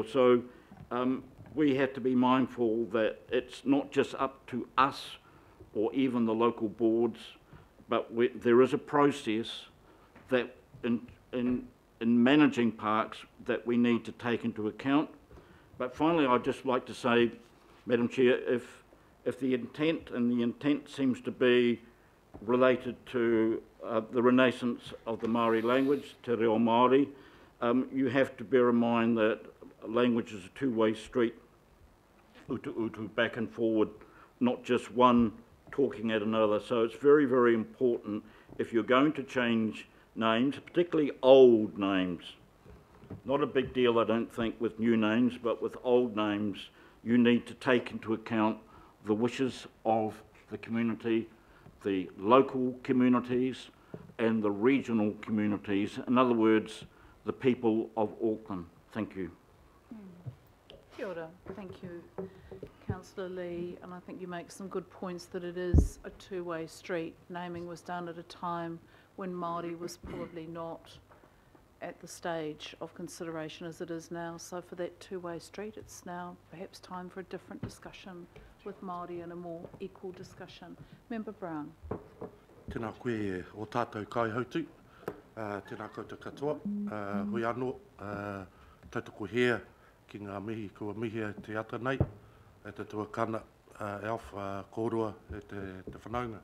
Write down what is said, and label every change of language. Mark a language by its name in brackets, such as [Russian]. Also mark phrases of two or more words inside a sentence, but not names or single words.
[English] So we have to be mindful that it's not just up to us or even the local boards, but there is a process that in managing parks that we need to take into account. But finally, I'd just like to say, Madam Chair, if the intent seems to be related to the renaissance of the Māori language, [Māori] te reo Māori, [English] you have to bear in mind that language is a two-way street, utu, back and forward, not just one talking at another. So it's very, very important if you're going to change names, particularly old names. Not a big deal, I don't think, with new names, but with old names, you need to take into account the wishes of the community, the local communities, and the regional communities. In other words, the people of Auckland. Thank you. [Māori] Kia ora. [English] Thank you, Councillor Lee, and I think you make some good points that it is a two-way street. Naming was done at a time when Māori was probably not at the stage of consideration as it is now. So for that two-way street, it's now perhaps time for a different discussion with Māori and a more equal discussion. Member Brown. [Māori] Tēnā koe o tātou kaihautu, tēnā koutou katoa, hui anō, tautoko hea ki ngā mihi kua mihi te ata nei, e te tuakana Alpha kōrua e te whanaunga.